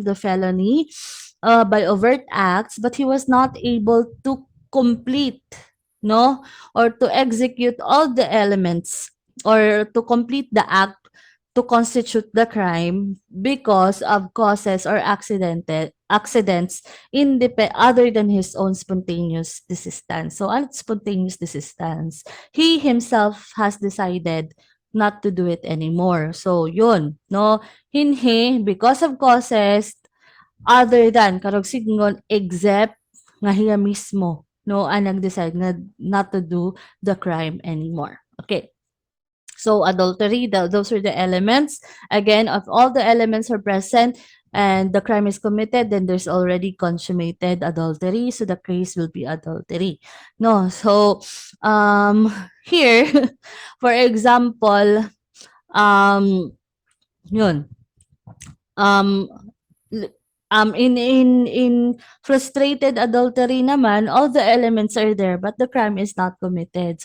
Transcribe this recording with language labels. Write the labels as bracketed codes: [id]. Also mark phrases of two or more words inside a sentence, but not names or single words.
[en] the felony by overt acts, but he was not able to complete, no, or to execute all the elements, or to complete the act to constitute the crime because of causes or accidents other than his own spontaneous desistance. So, at spontaneous desistance, he himself has decided not to do it anymore. So, yun, no? Hinhi, because of causes other than, [war] karog signgon, except nga hiya mismo, no, [tl] ang nag-decide na [en] not to do the crime anymore. [war] Okay. [en] So adultery, those are the elements. Again, if all the elements are present and the crime is committed, then there's already consummated adultery. So the case will be adultery. No, so here, for example, um, yun, um, l- in frustrated adultery naman, all the elements are there, but the crime is not committed.